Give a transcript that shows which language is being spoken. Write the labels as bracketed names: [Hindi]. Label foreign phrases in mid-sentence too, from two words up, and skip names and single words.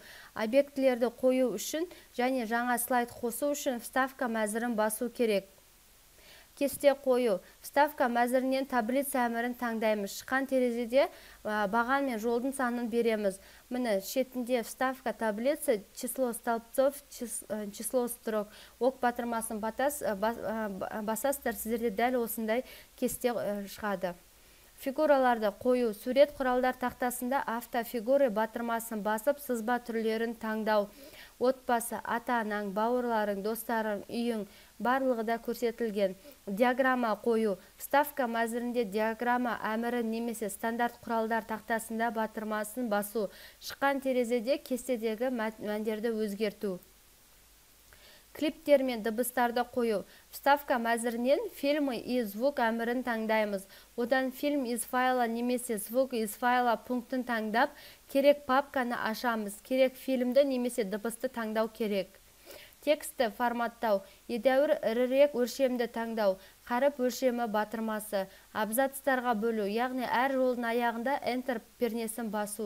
[Kazakh] Объектілерді қою үшін және жаңа слайд қосу үшін вставка мәзірін басу керек. Кесте қою. Вставка мәзірінен таблица әмірін таңдаймыз. Шыққан терезеде баған мен жолдың санын береміз. Міне шетінде [Russian] вставка таблица, число столбцов, число строк. [Kazakh] Оқ батырмасын басасыздар, сіздерде дәл осындай кесте шығады. Фигураларды қою. Сурет құралдар тақтасында автофигуры батырмасын басып, сызба түрлерін таңдау. Отбасы, ата-анаң, бауырларың, достарың, үйің барлығы да көрсетілген. Диаграмма қою. Вставка мәзірінде диаграмма әмірі немесе стандарт құралдар тақтасында батырмасын басу. Шыққан терезеде кестедегі мәндерді өзгерту. Клиптер мен дыбыстарды қою. Вставка мәзірінен [Russian] фильмы и звук [Kazakh] әмірін таңдаймыз. Одан [Russian] фильм из файла [Kazakh] немесе [Russian] звук из файла [Kazakh] пунктін таңдап, керек папканы ашамыз. Керек фильмді немесе дыбысты таңдау керек. Тексті форматтау. Едәуір ірірек өлшемді таңдау. Қарып өлшемі батырмасы. Абзацтарға бөлу, яғни әр жолдың аяғында Enter пернесін басу.